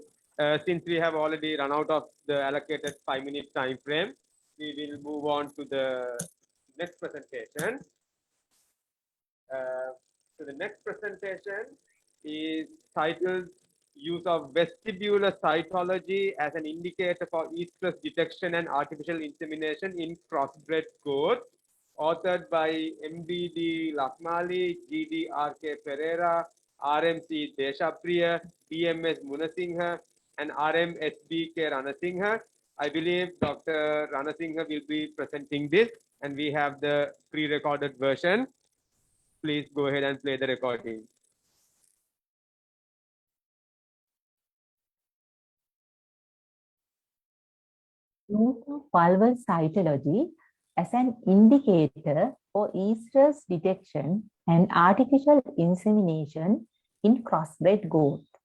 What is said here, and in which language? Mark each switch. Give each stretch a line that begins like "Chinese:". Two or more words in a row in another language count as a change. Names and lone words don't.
English: Since we have already run out of the allocated 5-minute time frame, we will move on to the next presentation. So the next presentation is titled Use of Vestibular Cytology as an Indicator for Estrus Detection and Artificial Insemination in Crossbred Goats, authored by MBD Lakmali, GDRK Pereira, RMC Deshapriya, BMS Munasinghe, and RMSBK Ranasinghe. I believe Dr. Ranasinghe will be presenting this, and we have the pre-recorded version. Please go ahead and play the recording. Use of vulval cytology as an indicator for estrus detection and artificial insemination in crossbred goats.